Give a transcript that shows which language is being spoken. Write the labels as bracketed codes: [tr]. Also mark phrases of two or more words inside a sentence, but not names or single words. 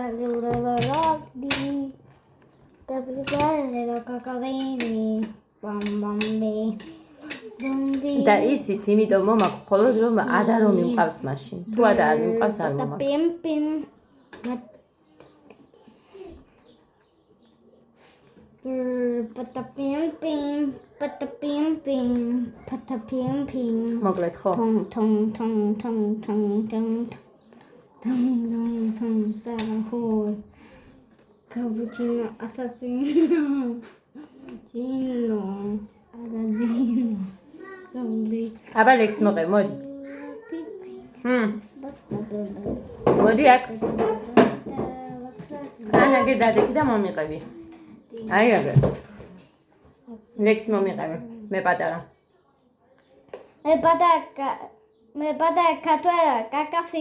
[ka] და ისიც იმიტომ მომაქვს მხოლოდ რომ ადა რომ იმყავს მაშინ თუ ადა არ იმყავს არ მომაქვს მოკლედ ხო [it] Cappuccino assassino. Gino. Assassino. Lovely. [ka] აბა ლექს მოყე მოდი მოდი აქ ანაგე დადექი და მომიყევი აი აგე ლექს მომიყევი მე პატარა მე პატარა კატუერა კაკასი